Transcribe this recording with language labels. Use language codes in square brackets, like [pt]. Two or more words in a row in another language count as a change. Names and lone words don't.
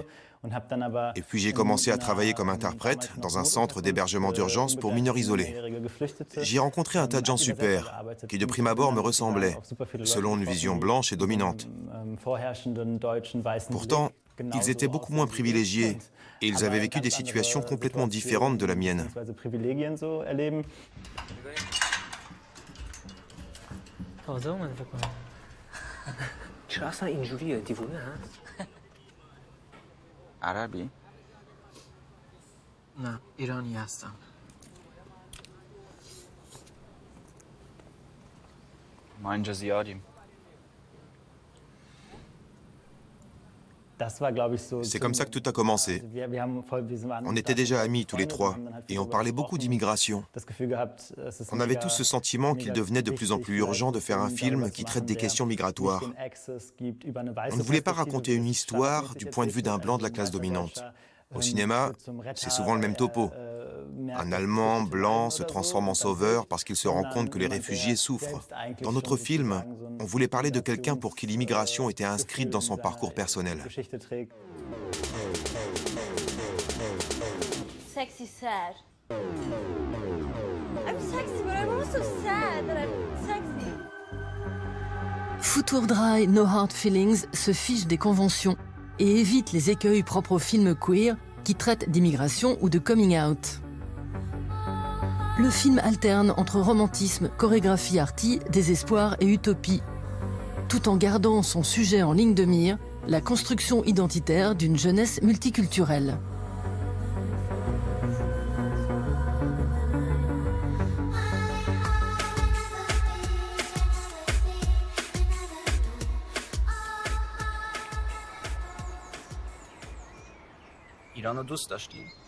[fr] Et puis j'ai commencé à travailler comme interprète dans un centre d'hébergement d'urgence pour mineurs isolés. J'y ai rencontré un tas de gens super, qui de prime abord me ressemblaient, selon une vision blanche et dominante. Pourtant, ils étaient beaucoup moins privilégiés et ils avaient vécu des situations complètement différentes de la mienne. [fa] عربی؟ نه، ایرانی هستم. ما اینجا زیادیم. [fr] C'est comme ça que tout a commencé. On était déjà amis tous les trois et on parlait beaucoup d'immigration. On avait tous ce sentiment qu'il devenait de plus en plus urgent de faire un film qui traite des questions migratoires. On ne voulait pas raconter une histoire du point de vue d'un blanc de la classe dominante. Au cinéma, c'est souvent le même topo. Un Allemand blanc se transforme en sauveur parce qu'il se rend compte que les réfugiés souffrent. Dans notre film, on voulait parler de quelqu'un pour qui l'immigration était inscrite dans son parcours personnel. [en] Sexy sad. I'm sexy, but I'm also sad that I'm sexy. [fr] Footour Dry, No Hard Feelings se fiche des conventions et évite les écueils propres aux films queer qui traitent d'immigration ou de [en] coming out. [fr] Le film alterne entre romantisme, chorégraphie arty, désespoir et utopie, tout en gardant son sujet en ligne de mire, la construction identitaire d'une jeunesse multiculturelle. [fa] ایرانو دوست داشتی؟